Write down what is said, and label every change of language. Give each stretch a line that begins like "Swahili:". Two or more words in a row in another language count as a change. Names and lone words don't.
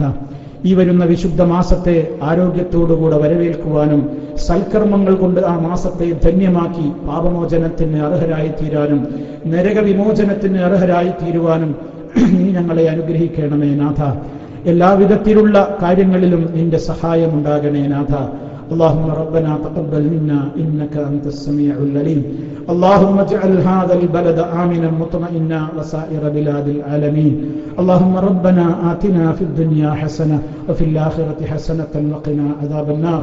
Malayalam: ഈ വരുന്ന വിശുദ്ധ മാസത്തെ ആരോഗ്യത്തോടുകൂടെ വരവേൽക്കുവാനും സൽക്കർമ്മങ്ങൾ കൊണ്ട് ആ മാസത്തെ ധന്യമാക്കി പാപമോചനത്തിന് അർഹരായി തീരാനും നരകവിമോചനത്തിന് അർഹരായി തീരുവാനും നീ ഞങ്ങളെ അനുഗ്രഹിക്കണമേ നാഥ. എല്ലാവിധത്തിലുള്ള കാര്യങ്ങളിലും നിന്റെ സഹായം ഉണ്ടാകണേ നാഥ.
Arabic: اللهم ربنا تقبل منا إنك أنت السميع العليم. اللهم اجعل هذا البلد آمنا مطمئنا وسائر بلاد العالمين. اللهم ربنا آتنا في الدنيا حسنة وفي الآخرة حسنة وقنا عذاب النار.